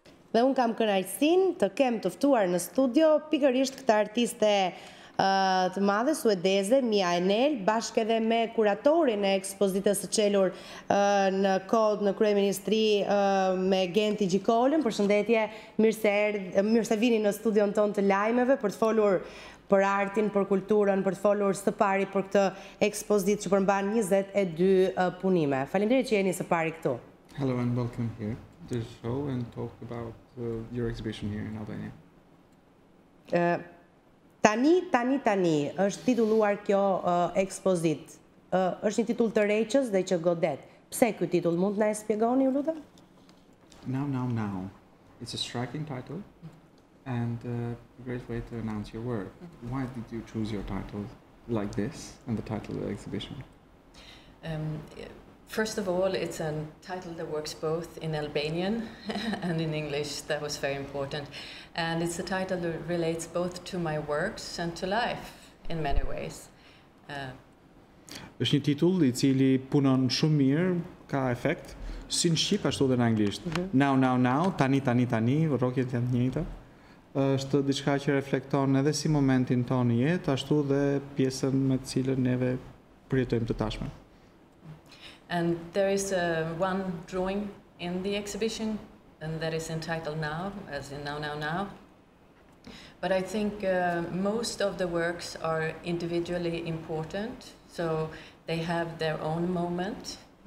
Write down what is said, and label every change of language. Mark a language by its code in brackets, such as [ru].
[sq] Dhe unë kam kënaqësinë të kem të ftuar në studio pikërisht këtë artiste të madhe suedeze, Mia Enel, bashkë edhe me kuratorin e ekspozitës së çelur në Kod në Kryeministri me Genti Gjikolën. Përshëndetje, mirë se vini në studion tonë të lajmeve për të folur për artin, për kulturën, për të folur së pari për këtë ekspozitë që përmban 22 punime. Faleminderit që jeni së pari këtu. [en] Hello and welcome here to the show and talk about your exhibition here in Albania. [sq] Tani, Tani, Tani është titulluar kjo ekspozitë. Është një titull të reqës dhe që godet. Pse ky titull, mund të na e shpjegoni, ju lutem? [en] Now, Now, Now. It's a striking title and a great way to announce your work. Why did you choose your title like this and the title of the exhibition? First of all, it's a title that works both in Albanian and in English. That was very important. And it's a title that relates both to my works and to life in many ways. [sq] Është një titull i cili punon shumë mirë, ka efekt, si në shqip ashtu edhe në anglisht. Now, Now, Now, Tani, Tani, Tani, rrokjet janë të njëjta. Është diçka që reflekton edhe si momentin tonë në jetë, ashtu dhe pjesën me të cilën neve përjetojmë të tashmen. [en] And there is one drawing in the exhibition, and that is entitled Now, as in Now, Now, Now. But I think most of the works are individually important, so they have their own moment.